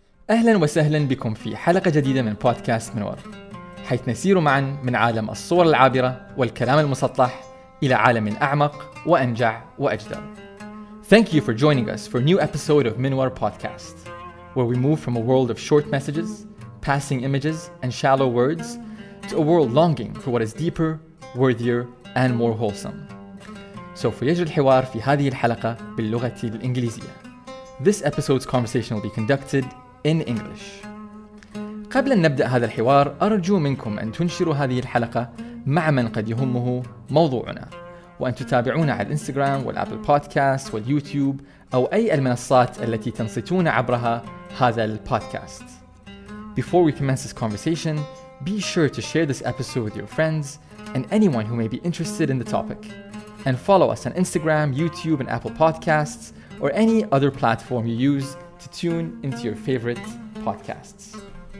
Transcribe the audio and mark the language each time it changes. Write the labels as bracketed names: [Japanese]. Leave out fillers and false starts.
[Arabic] أهلا وسهلا بكم في حلقة جديدة من بودكاست منور، حيث نسير معا من عالم الصور العابرة والكلام المسطح إلى عالم أعمق وأنجع وأجدر. [English] Thank you for joining us for a new episode of Minwar Podcast, where we move from a world of short messages, passing images and shallow words to a world longing for what is deeper, worthier and more wholesome. [Arabic] سوف يجري الحوار في هذه الحلقة باللغة الإنجليزية. [English] This episode's conversation will be conducted in English. [Arabic] قبل أن نبدأ هذا الحوار أرجو منكم أن تنشروا هذه الحلقة مع من قد يهمه موضوعنا، وأن تتابعونا على الإنستغرام والأبل بودكاست واليوتيوب أو أي المنصات التي تنصتون عبرها هذا البودكاست. [English] Before we commence this conversation, be sure to share this episode with your friends and anyone who may be interested in the topic, and follow us on Instagram, YouTube and Apple Podcasts or any other platform you use to tune into your favorite podcasts.